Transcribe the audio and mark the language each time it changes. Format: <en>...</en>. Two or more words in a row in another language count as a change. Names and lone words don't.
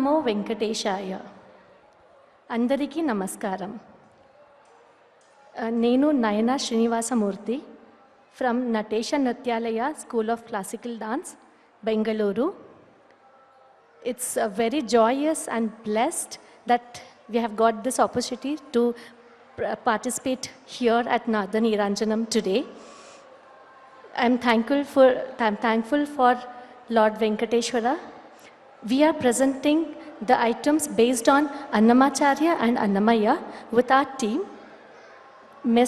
<te>వెంకటేశాయ. అందరికీ నమస్కారం. నేను నయనా శ్రీనివాసమూర్తి ఫ్రమ్ నటేష నృత్యాలయ స్కూల్ ఆఫ్ క్లాసికల్ డాన్స్, బెంగళూరు.</te> <en>It's very joyous and blessed that we have got this opportunity to participate here at Nada Niranjanam today. I'm thankful for Lord Venkateshwara. We are presenting the items based on Annamacharya and Annamaya with our team, Ms.</en>